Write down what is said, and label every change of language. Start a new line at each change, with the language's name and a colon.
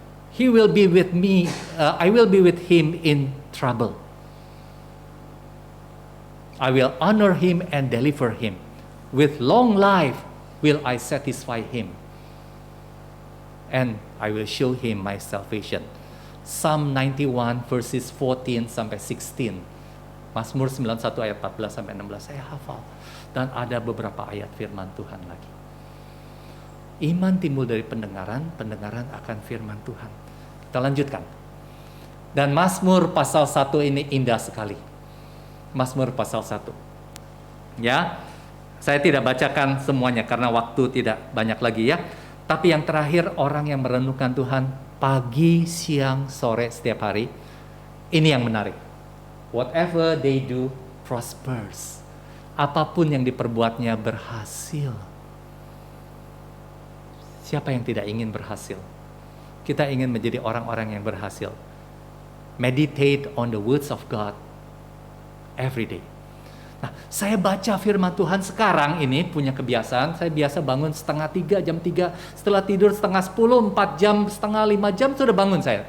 English: He will be with me, I will be with him in trouble. I will honor him and deliver him. With long life will I satisfy him, and I will show him my salvation. Psalm 91 verses 14
Indonesian: sampai
English: 16.
Indonesian: Mazmur 91 ayat 14 sampai 16 saya hafal. Dan ada beberapa ayat firman Tuhan lagi. Iman timbul dari pendengaran, pendengaran akan firman Tuhan. Kita lanjutkan. Dan Mazmur pasal 1 ini indah sekali. Mazmur pasal 1. Ya, saya tidak bacakan semuanya karena waktu tidak banyak lagi ya. Tapi yang terakhir, orang yang merenungkan Tuhan pagi, siang, sore, setiap hari. Ini yang menarik.
English: Whatever they do prospers.
Indonesian: Apapun yang diperbuatnya berhasil. Siapa yang tidak ingin berhasil? Kita ingin menjadi orang-orang yang berhasil.
English: Meditate on the words of God every day.
Indonesian: Nah, saya baca firman Tuhan sekarang ini punya kebiasaan, saya biasa bangun setengah 3, jam 3, setelah tidur setengah 10, 4 jam, setengah 5 jam sudah bangun saya.